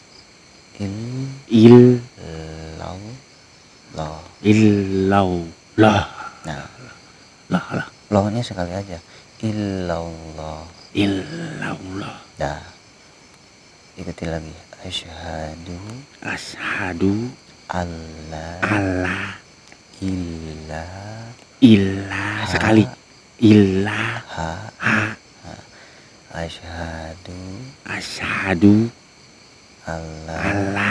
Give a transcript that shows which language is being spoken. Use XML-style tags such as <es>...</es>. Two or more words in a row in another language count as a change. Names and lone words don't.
<ar>illallah.</ar> <id>Nah, lah lohnya sekali aja. Illallah. Dah. Ikuti lagi. Asyhadu</id> <ar>ashadu alla ala ilaha</ar> <id>sekali ilaha</id> <ar>asyhadu ashadu alla ala</ar>